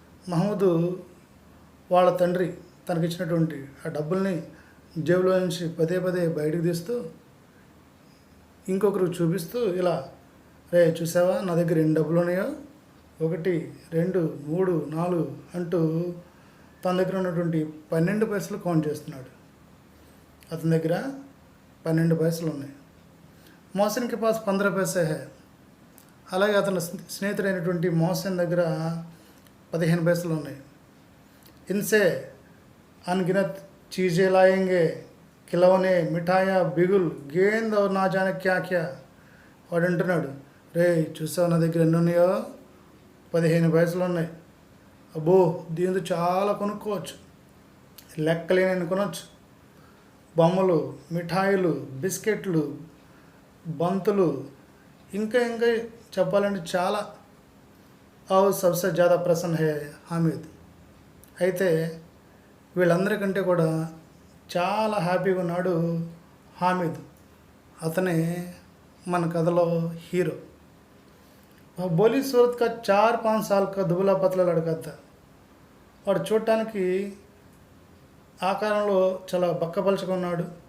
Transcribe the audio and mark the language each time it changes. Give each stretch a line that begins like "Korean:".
Telugu: మహమూద్ వాళ్ళ తండ్రి తనకిచ్చినటువంటి ఆ డబ్బుల్ని జేబులో నుంచి పదే పదే బయటకు తీస్తూ ఇంకొకరికి చూపిస్తూ ఇలా, రే చూసావా నా దగ్గర ఎన్ని డబ్బులు ఉన్నాయో, 1 2 3 4 అంటూ తన దగ్గర ఉన్నటువంటి 12 పైసలు కౌంట్ చేస్తున్నాడు. అతని దగ్గర 12 పైసలు ఉన్నాయి.
Hindi: మోహసిన్ కే పాస్ 15 पैसे है.
Telugu: అలాగే అతని స్నేహితుడైనటువంటి మోహసిన్ దగ్గర 15 పైసలు ఉన్నాయి.
Hindi: ఇన్సే अनगिनत चीज़ें लाएंगे, खिलौने, मिठाइयाँ, बिगुल, गेंद और ना जाने क्या क्या.
Telugu: వాడు అంటున్నాడు, రే చూసావు నా దగ్గర ఎన్ని ఉన్నాయో, 15 పైసలు ఉన్నాయి. అబ్బో దీంతో చాలా కొనుక్కోవచ్చు, లెక్కలేని కొనవచ్చు. బొమ్మలు, మిఠాయిలు, బిస్కెట్లు, బంతులు, ఇంకా ఇంకా చెప్పాలంటే చాలా.
Hindi: और सबसे ज़्यादा प्रसन्न है हामिद.
Telugu: అయితే వీళ్ళందరికంటే కూడా చాలా హ్యాపీగా ఉన్నాడు హామిద్. అతనే మన కథలో హీరో.
Hindi: బోలీ సూరత్ కా 4-5 साल का దుబలా పతలా లడకా థా.
Telugu: వాడు చూడటానికి ఆకారంలో చాలా బక్కపలచగా ఉన్నాడు.